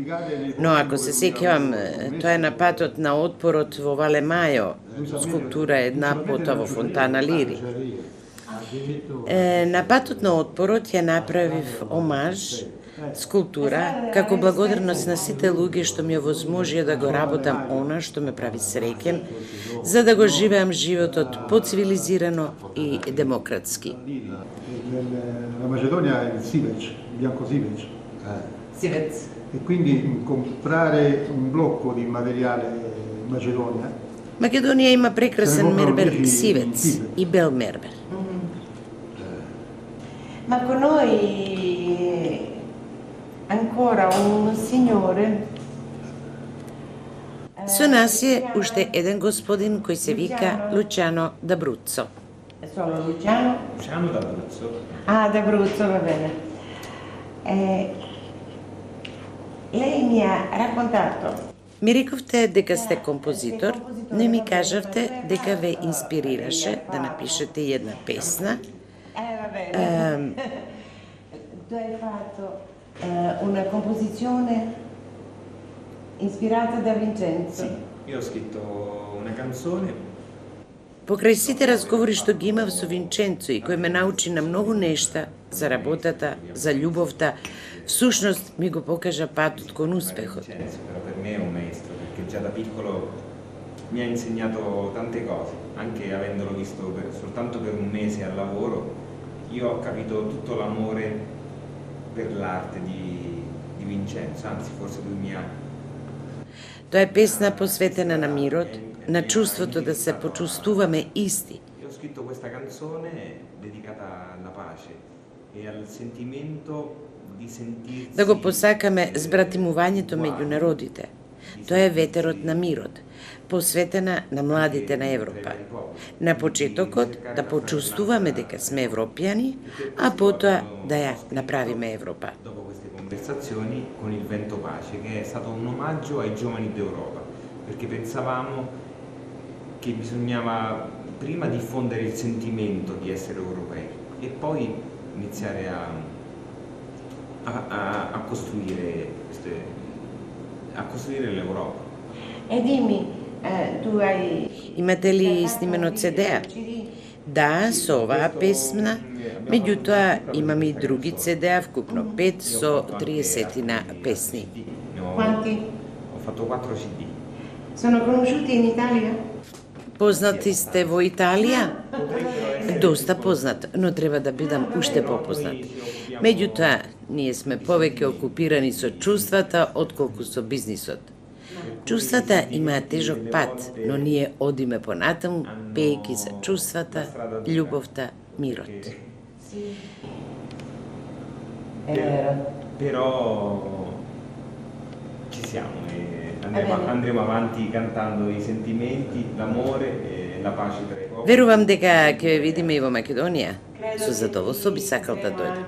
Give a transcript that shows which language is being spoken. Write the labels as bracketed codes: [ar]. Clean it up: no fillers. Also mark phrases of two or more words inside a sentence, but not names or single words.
[mk] Но ако се сеќавам, тоа е на патот на отпорот во Вале Мајо, скулптура една пота во Фонтана Лири. На патот на отпорот ја направив омаж, скулптура, како благодарност на сите луѓе што ми овозможија да го работам она што ме прави среќен, за да го живеам животот поцивилизирано и демократски. [it] La Macedonia è il Sivec, bianco Sivec. Sivec. E quindi comprare un blocco di materiale in Macedonia. [mk] Македонија има прекрасен мербер сивец и бел мербер. [it] Ma con noi ancora un signore. [mk] Со нас е уште еден господин кој се вика Лучано D'Abruzzo. [it] Solo Luciano? Luciano D'Abruzzo. Ah, D'Abruzzo, va bene. Lei mi ha raccontato. [mk] Ми рековте дека сте композитор, но ми кажавте дека ве инспирираше да напишете една песна. [it] Va bene. Tu hai fatto una composizione ispirata da Vincenzo. Sì, io ho scritto una canzone. [mk] Покрај сите разговори што ги имав со Винченцо и кој ме научи на многу нешта за работата, за љубовта, всушност ми го покажа патот кон успехот. [it] Vincenzo, però per me è un maestro perché già da piccolo mi ha insegnato tante cose, anche avendolo visto soltanto per un mese al lavoro, io ho capito tutto l'amore per l'arte di Vincenzo, anzi forse lui mi ha. [mk] Тоа е песна посветена на мирот, на чувството да се почувствуваме исти. [it] Io ho scritto questa canzone dedicata alla pace e al sentimento di sentirsi. [mk] Да го посакаме збратимувањето меѓу народите. Тоа е ветерот на мирот, посветена на младите на Европа. На почетокот да почувствуваме дека сме европјани, а потоа да ја направиме Европа. [it] Dopo queste conversazioni con il Vento Pace, che è stato un omaggio ai giovani d'Europa, perché pensavamo che bisognava prima diffondere il sentimento di essere europei e poi iniziare a costruire l'Europa. E dimmi, tu hai. [mk] Имате ли снимено CD-а? Да, со оваа песна, меѓутоа имам и други CD-а, вкупно 5 со 30 песни. [it] Quanti? Ho fatto 4 CD. Sono conosciuti in Italia? [mk] Познати сте во Италија? Доста познат, но треба да бидам уште попознат. Меѓутоа, ние сме повеќе окупирани со чувствата отколку со бизнисот. Чувствата имаат тежок пат, но ние одиме понатаму, пеејќи за чувствата, љубовта, мирот. [it] Però ci siamo e andremo avanti cantando i sentimenti, l'amore e la pace tra i popoli. [mk] Верувам дека ќе ве видиме и во Македонија. Со задоволство би сакал да дојдам.